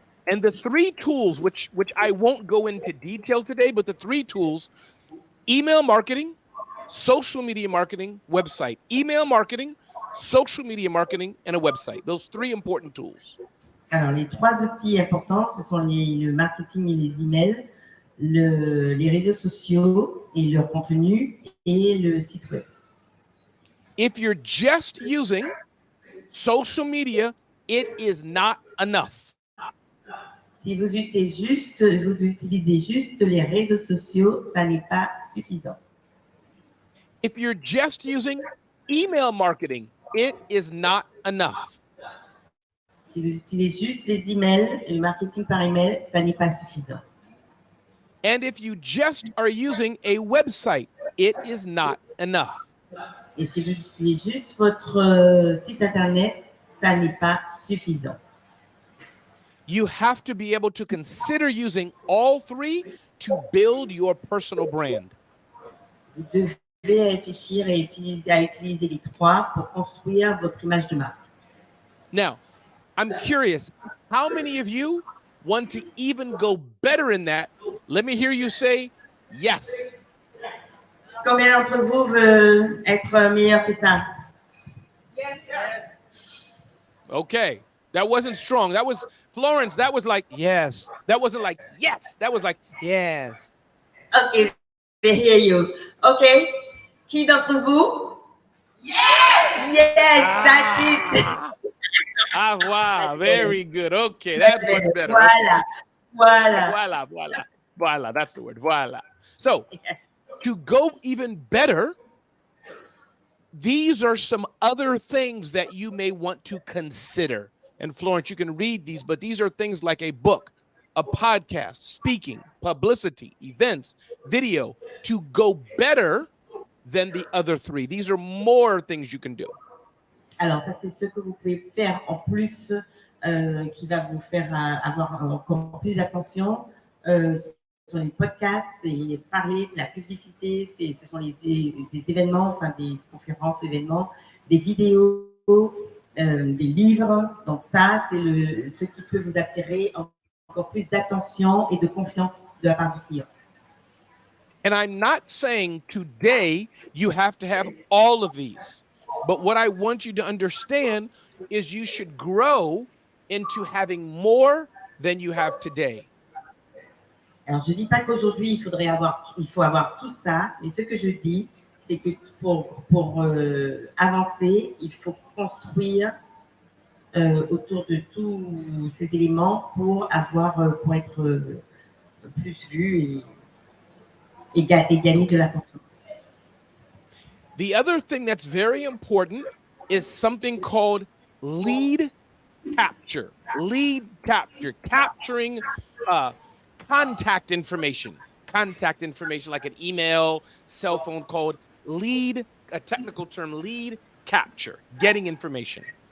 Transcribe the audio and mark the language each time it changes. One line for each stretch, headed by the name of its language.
English: And the 3 tools, which I won't go into detail today, but the 3 tools: email marketing, social media marketing, website. Email marketing, social media marketing, and a website. Those 3 important tools.
French: Alors, les 3 outils importants, ce sont le marketing et les emails, les réseaux sociaux et leur contenu, et le site web.
English: If you're just using social media, it is not enough.
French: Si vous utilisez juste les réseaux sociaux, ça n'est pas suffisant.
English: If you're just using email marketing, it is not enough.
French: Si vous utilisez juste les emails et le marketing par email, ça n'est pas suffisant.
English: And if you just are using a website, it is not enough.
French: Et si vous utilisez juste votre site internet, ça n'est pas suffisant.
English: You have to be able to consider using all three to build your personal brand.
French: Vous devez réfléchir et utiliser les trois pour construire votre image de marque.
English: Now, I'm curious, how many of you want to even go better in that? Let me hear you say yes.
French: Combien d'entre vous veulent être meilleur que ça?
English: Yes. Okay, that wasn't strong. That was Florence. That was like yes. That wasn't like yes. That was like yes. Ok, they hear you. Ok,
French: qui d'entre vous?
English: Yes! Yes, that's it. Ah, wow, very good. Okay, that's much better. Voila. That's the word. Voila. So, to go even better, these are some other things that you may want to consider. And Florence, you can read these, but these are things like a book, a podcast, speaking, publicity, events, video, to go better than the other three. These are more things you can do.
French: Alors, ça, c'est ce que vous pouvez faire en plus qui va vous faire avoir encore plus d'attention sur les podcasts, c'est parler, c'est la publicité, ce sont des événements, enfin des conférences, événements, des vidéos, des livres. Donc ça, c'est ce qui peut vous attirer encore plus d'attention et de confiance de la part du client.
English: And I'm not saying today you have to have all of these. But what I want you to understand is you should grow into having more than you have today.
French: Alors, je ne dis pas qu'aujourd'hui, il faut avoir tout ça, mais ce que je dis, c'est que pour avancer, il faut construire autour de tous ces éléments pour être plus vu et gagner de l'attention.
English: The other thing that's very important is something called lead capture. Lead capture, capturing contact information like an email, cell phone code, a technical term, lead capture, getting information.